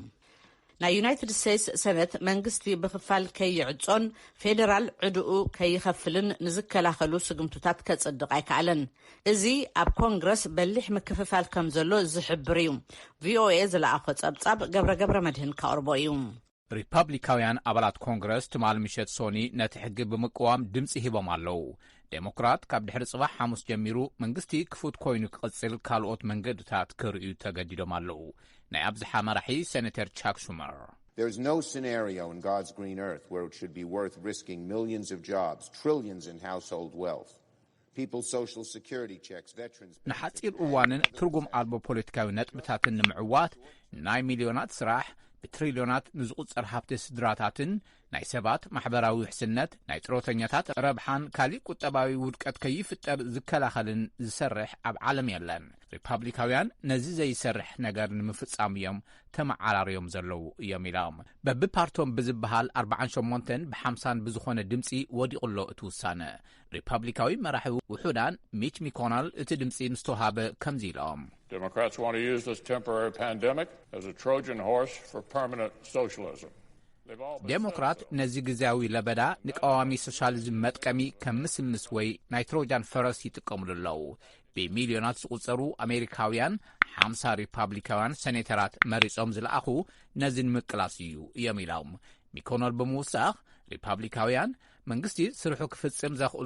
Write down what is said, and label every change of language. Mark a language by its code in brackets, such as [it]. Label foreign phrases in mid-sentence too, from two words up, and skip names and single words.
[ti] ናይ ዩናይትድ ስቴትስ ሰነት መንግስቲ ብኽፋል ከይዕጾን ፌደራል ዕድኡ ከይኸፍልን ንዝከላኸሉ ስግምቱታት ከጽድቕ ኣይከኣለን እዚ ኣብ ኮንግረስ በሊሕ ምክፍፋል ከም ዘሎ ዝሕብር እዩ ቪኦኤ ዝለኣኾ ጸብጻብ ገብረ መድህን ካቕርቦ እዩ ሪፐብሊካውያን ኣባላት ኮንግረስ ትማል ምሸት ሶኒ ነቲ ሕጊ ብምቅዋም ድምፂ ሂቦም ኣለዉ ዴሞክራት ካብ ድሕሪ ጽባሕ ሐሙስ ጀሚሩ መንግስቲ ክፉት ኮይኑ ክቕጽል ካልኦት መንገድታት ክርእዩ ተገዲዶም ኣለዉ ናይ ኣብዝሓ መራሒ ሴኔተር ቻክ ሹመር [en] There's no scenario in God's green earth where it should be worth risking millions of jobs, trillions in household wealth. People's social security checks, veterans... [ti] ንሓፂር እዋንን ትርጉም ኣልቦ ፖለቲካዊ ነጥብታትን ንምዕዋት ናይ ሚልዮናት ስራሕ ብትሪልዮናት ንዝቁጸር ሃብቲ ስድራታትን ናይ ሰባት ማሕበራዊ ውሕስነት ናይ ጥሮተኛታት ረብሓን ካሊእ ቁጠባዊ ውድቀት ከይፍጠር ዝከላኸልን ዝሰርሕ ኣብ ዓለም የለን ሪፐብሊካውያን ነዚ ዘይሰርሕ ነገር ንምፍጻም እዮም ተመዓራርዮም ዘለዉ እዮም ኢሎም በብፓርቶም ብዝበሃል 48 ብ50 ብዝኾነ ድምፂ ወዲቑሎ እቲ ውሳነ ሪፐብሊካዊ መራሒ ውሑዳን ሚች ሚኮናል እቲ ድምፂ ንስተውሃበ ከምዚ ኢሎም [en] Democrats want to use this temporary pandemic as a Trojan horse for permanent socialism. [ti] ዴሞክራት ነዚ ግዜያዊ ለበዳ ንቃዋሚ ሶሻሊዝም መጥቀሚ ከም ምስምስ ወይ ናይ ትሮጃን ፈረስ ይጥቀሙሉ ኣለዉ ብሚልዮናት ዝቁጸሩ ኣሜሪካውያን 50 ሪፐብሊካውያን ሴኔተራት መሪጾም ዝለኣኹ ነዚ ንምቅላስ እዩ እዮም ኢሎም ሚኮኖል ብምውሳኽ ሪፐብሊካውያን መንግስቲ ስርሑ ክፍጽም ዘኽእሎ